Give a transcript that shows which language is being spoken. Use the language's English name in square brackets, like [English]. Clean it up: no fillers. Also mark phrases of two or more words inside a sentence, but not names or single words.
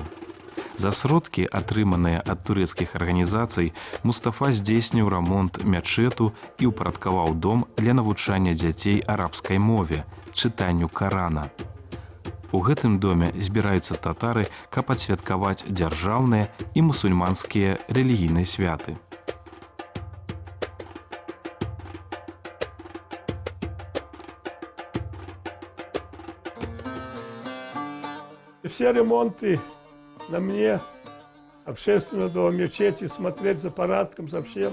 [Belarusian] За сродкі, атрыманыя ад турэцкіх арганізацый, Мустафа здзейсніў рамонт мячэту і ўпарадкаваў дом для навучання дзяцей арабскай мове, чытанню Карана. У гэтым доме збіраюцца татары, каб адсвяткаваць дзяржаўныя і мусульманскія рэлігійныя святы. [Russian] Все ремонты на мне, общественного дома, мечети, смотреть за порядком, за всем.